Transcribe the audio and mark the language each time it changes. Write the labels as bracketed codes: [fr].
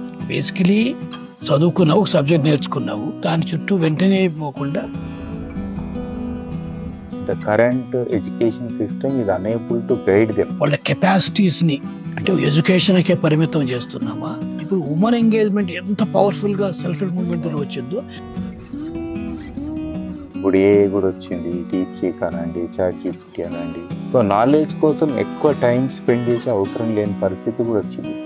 [te] Basically చదువుకున్నావు, ఒక subject నేర్చుకున్నావు, దాని చుట్టూ వెంటనే పోకుండా [en] The current education system is unable to guide them. [te] వాళ్ళ కెపాసిటీస్ని అంటే ఎడ్యుకేషన్కే పరిమితం చేస్తున్నామా? ఇప్పుడు ఉమెన్ ఎంగేజ్మెంట్ ఎంత పవర్ఫుల్గా సెల్ఫ్ హెల్ప్ మూవ్మెంట్ వచ్చిందో. ఇప్పుడు ఏ కూడా వచ్చింది, డీప్సీక్ అనండి, చాట్ జీపీటీ అనండి. సో నాలెడ్జ్ కోసం ఎక్కువ టైం స్పెండ్ చేసే అవసరం లేని పరిస్థితి కూడా వచ్చింది.